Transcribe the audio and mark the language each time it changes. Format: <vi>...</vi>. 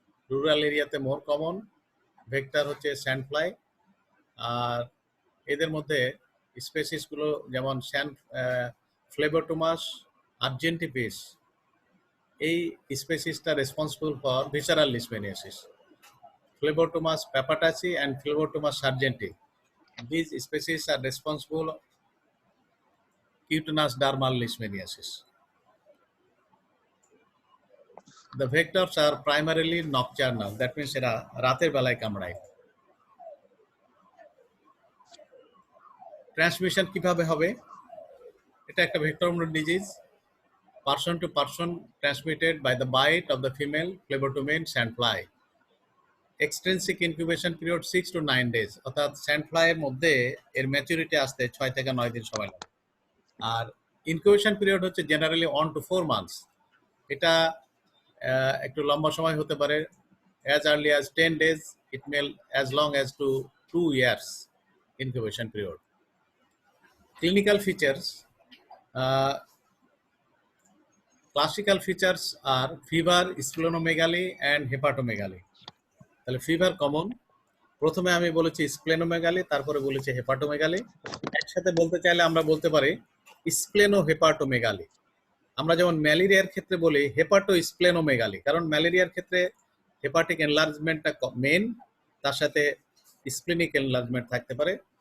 <en>Rural এরিয়াতে more common. Vector হচ্ছে sand fly.</en> <bn>আর এদের মধ্যে স্পেসিসগুলো যেমন ফ্লেবোটোমাস আর্জেন্টিপিস, এই স্পেসিসটা</bn> <en>Responsible for visceral leishmaniasis. Phlebotomus papataceae and Phlebotomus sargenti. These species are responsible cutaneous dermal leishmaniasis. The vectors are primarily nocturnal. That means</en> <bn>এরা রাতের বেলায় কামড়ায়।</bn> <en>transmission</en> <bn>কিভাবে হবে? এটা একটা</bn> <en>Vector disease, person to person transmitted by the bite of the female phlebotomine sandfly. Extensive incubation period 6 to 9 days,</en> <bn>অর্থাৎ স্যান্ডফ্লাইয়ের মধ্যে এর ম্যাচুরিটি আসতে 6 থেকে 9 দিন সময় লাগে।</bn> <en>আর incubation period হচ্ছে generally 1 to 4 months।</en> <bn>এটা একটু লম্বা সময় হতে পারে,</bn> <en>as early as 10 days, it may as long as to 2 years incubation period. Clinical features, classical features are fever, splenomegaly and hepatomegaly.</en> <bn>তাহলে ফিভার কমন, প্রথমে আমি বলেছি স্প্লেনোমেগালি, তারপরে বলেছি হেপাটোমেগালি। একসাথে বলতে চাইলে আমরা বলতে পারি স্প্লেনো হেপাটোমেগালি। আমরা যেমন ম্যালেরিয়ার ক্ষেত্রে বলি হেপাটো স্প্লেনোমেগালি, কারণ ম্যালেরিয়ার ক্ষেত্রে হেপাটিক এনলার্জমেন্টটা মেন, তার সাথে স্প্লেনিক এনলার্জমেন্ট থাকতে পারে।</bn>